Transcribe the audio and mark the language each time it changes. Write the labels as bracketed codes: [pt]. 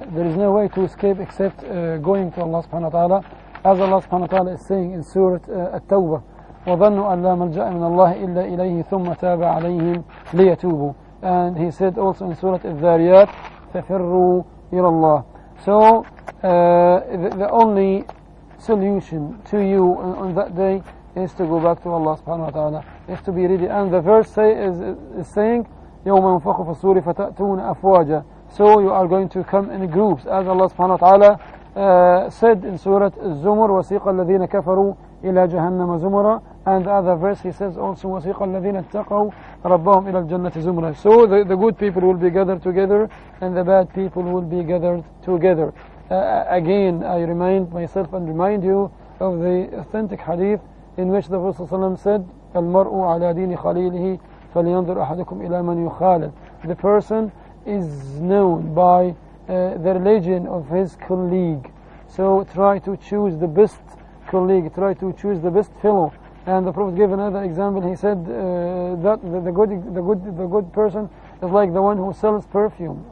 [en] There is no way to escape except going to Allah subhanahu wa ta'ala, as Allah subhanahu wa ta'ala is saying in Surah At-Tawbah, [ar] وَظَنُّوا أَنْ لَا مَلْجَأَ مِنَ اللَّهِ إِلَّا إِلَيْهِ ثُمَّ تَابَ عَلَيْهِمْ لِيَتُوبُوا. [en] And He said also in Surah Al-Dhariyat, [ar] فَفِرُّوا إِلَى اللَّهِ. [en] So the only solution to you on that day is to go back to Allah subhanahu wa ta'ala, is to be ready. And the verse is saying, [ar] يَوْمَ يُنْفَخُ فِي الصُّورِ فَتَأْتُونَ أَفْوَاجًا. [en] So you are going to come in groups, as Allah subhanahu wa ta'ala said in Surah Az-Zumar, [ar] وَسِيقَ الَّذِينَ كَفَرُوا إِلَى جَهَنَّمَ زُمُرًا. [en] And the other verse He says also, [ar] وَسِيقَ الَّذِينَ اتَّقَوْا رَبَّهُمْ إِلَى الْجَنَّةِ زُمُرًا. [en] So the good people will be gathered together, and the bad people will be gathered together. Again, I remind myself and remind you of the authentic hadith in which the Prophet ﷺ said, [ar] الْمَرْءُ عَلَى دِينِ خَلِيلِهِ فلينظر أحدكم إلى من يخالل. [en] The person is known by the religion of his colleague. So try to choose the best colleague, try to choose the best fellow. And the Prophet gave another example. He said that the good person is like the one who sells perfume.